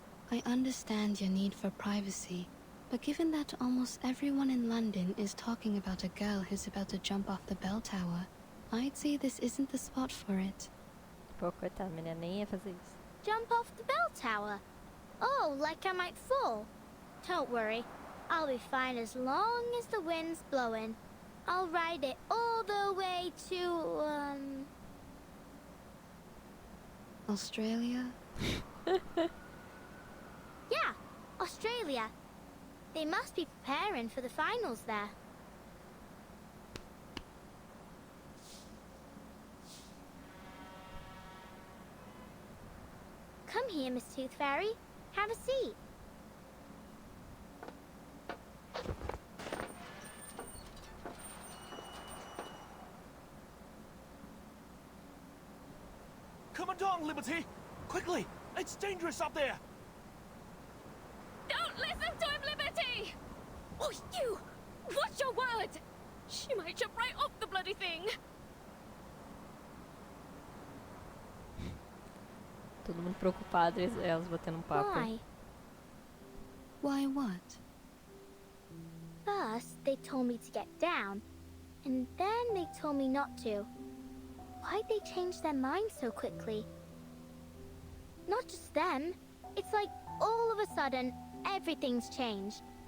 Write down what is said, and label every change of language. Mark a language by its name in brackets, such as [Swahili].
[English] I understand your need for privacy, but given that almost everyone in London is talking about a girl who's about to jump off the bell tower, I'd say this isn't the spot for it. [Portuguese] Pô, coitada, a menina nem ia fazer isso. [English] Jump off the bell tower? Oh, like I might fall? Don't worry. I'll be fine as long as the wind's blowing. I'll ride it all the way to, Australia? Yeah, Australia. They must be preparing for the finals there. Come here, Miss Tooth Fairy. Have a seat. Commandant Liberty! Quickly! It's dangerous up there! Don't listen to him, Liberty! Oh, you! Watch your words! She might jump right off the bloody thing! [Portuguese] Todo mundo preocupado, elas batendo um papo. [English] Why? Why what? First, they told me to get down, and then they told me not to. Why'd they change their minds so quickly? Not just them. It's like all of a sudden, everything's changed.